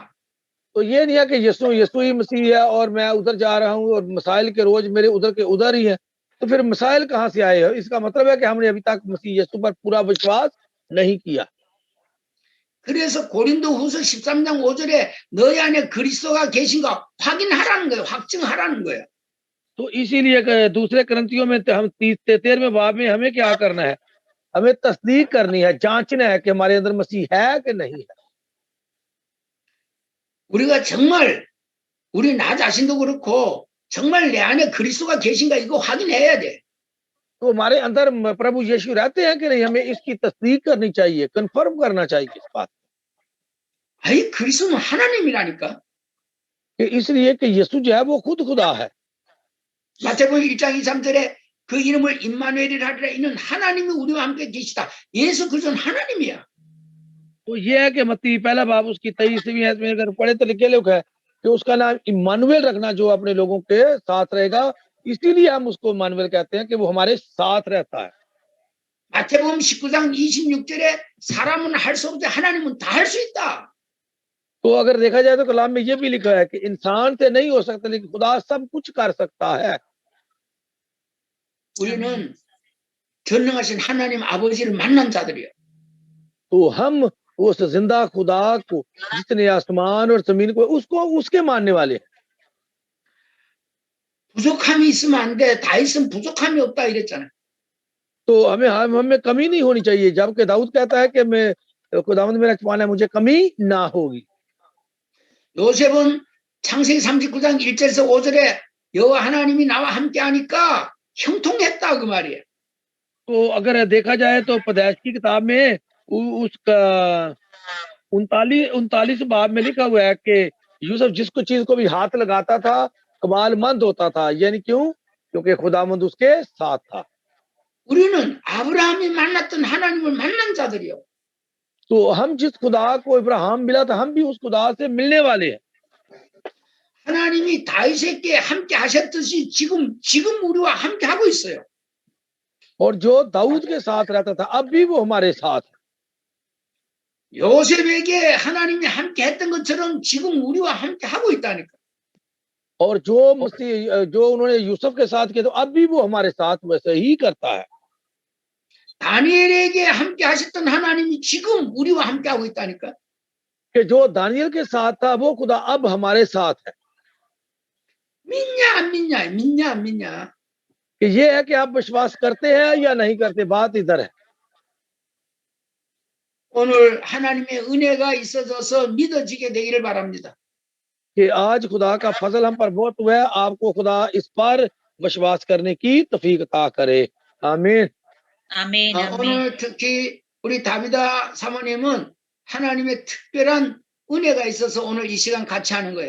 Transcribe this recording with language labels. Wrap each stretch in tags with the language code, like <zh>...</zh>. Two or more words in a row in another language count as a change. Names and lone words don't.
<hi>तो ये नहीं है कि यीशु यीशु ही मसीह है और मैं उधर जा रहा हूँ और मसाइल के रोज मेरे उधर के उधर ही है, तो फिर मसाइल कहाँ से आए हैं? इसका मतलब है कि हमने अभी तक मसीह यीशु पर पूरा विश्वास नहीं किया।</hi> <ko>그래서 고린도후서 13장 5절에 너희 안에 그리스도가 계신가 확인하라는 거예요. 확증하라는 거예요.</ko> <hi>तो इसीलिए दूसरे करंतियों में हम 13वें बाब में हमें क्या करना है, हमें तस्दीक करनी है, जांचना है कि हमारे अंदर मसीह है कि नहीं है।</hi> <ko>우리가 정말 우리 나 자신도 그렇고 정말 내 안에 그리스도가 계신가 이거 확인해야 돼.</ko> <hi>तो हमारे अंदर प्रभु यीशु रहते हैं कि नहीं, हमें इसकी तस्दीक करनी चाहिए, कंफर्म करना चाहिए इस बात।</hi> <ko>아이 그리스도는 하나님이라니까.</ko> <hi>इसलिए कि यीशु जो है वो खुद खुदा है।</hi> <ko>마태복음 1장 23절에 그 이름을 임마누엘이라 하리라. 이는 하나님이 우리와 함께 계시다. 예수 그리스도는 하나님이야.</ko> <hi>तो ये है कि मत्ती पहला बाब उसकी 23वीं आयत में अगर पढ़े तो लिखे लोग है कि उसका नाम इम्मानुएल रखना, जो अपने लोगों के साथ रहेगा, इसीलिए हम उसको इम्मानुएल कहते हैं कि वो हमारे साथ रहता है।</hi> <ko>마태복음 19장 26절에 사람은 할 수 없는데 하나님은 다 할 수 있다.</ko> <hi>तो अगर देखा जाए तो कलाम में ये भी लिखा है कि इंसान से नहीं हो सकता लेकिन खुदा सब कुछ कर सकता है।</hi> <ko>우리는 전능하신 하나님 아버지를 만난 자들이에요.</ko> <hi>तो हम उस जिंदा खुदा को, जिसने आसमान और जमीन को, उसको उसके मानने वाले हैं।</hi> <ko>부족함이 있으면 안 돼. 다 있으면 부족함이 없다 이랬잖아요.</ko> <hi>तो हमें कमी नहीं होनी चाहिए, जबकि दाऊद कहता है कि मैं खुदावंद मेरा छुपाना है, मुझे कमी ना होगी।</hi> <ko>요셉은 창세기 39장 1절에서 5절에 여호와 하나님이 나와 함께 하니까 형통했다 그 말이에요.</ko> <hi>तो अगर देखा जाए तो पैदाइश की किताब में उसका 39 बाब में लिखा हुआ है कि यूसुफ जिसको चीज को भी हाथ लगाता था कमालमंद होता था। यानी क्यों? क्योंकि खुदावंद उसके साथ था।</hi> <ko>우리는 아브라함이 만났던 하나님을 만난 자들이요.</ko> <hi>तो हम जिस खुदा को इब्राहिम मिला था, हम भी उस खुदा से मिलने वाले हैं।</hi> <ko>하나님이 다윗에게 함께 하셨듯이 지금 우리와 함께 하고 있어요.</ko> <hi>और जो दाऊद के साथ रहता था अब भी वो हमारे साथ है।</hi> <ko>요셉에게 하나님이 함께 했던 것처럼 지금 우리와 함께 하고 있다니까.</ko> <hi>और जो उन्होंने यूसुफ के साथ किया तो अब भी वो हमारे साथ वैसे ही करता है।</hi> <ko>다니엘에게 함께 하셨던 하나님이 지금 우리와 함께 하고 있다니까.</ko> <hi>कि जो दानियल के साथ था वो खुदा अब हमारे साथ है।</hi> <ko>믿냐 안 믿냐 믿냐 안 믿냐.</ko> <hi>कि ये है कि आप विश्वास करते हैं या नहीं करते, बात इधर है।</hi> <ko>오늘 하나님의 은혜가 있어져서 믿어지게 되기를 바랍니다.</ko> <hi>कि आज खुदा का फजल हम पर बहुत हुआ है, आपको खुदा इस पर विश्वास करने की तौफीक अता करे। आमीन आमीन आमीन।</hi> <ko>오늘 특히 우리 다비다 사모님은 하나님의 특별한 은혜가 있어서 오늘 이 시간 같이 하는 거예요.</ko>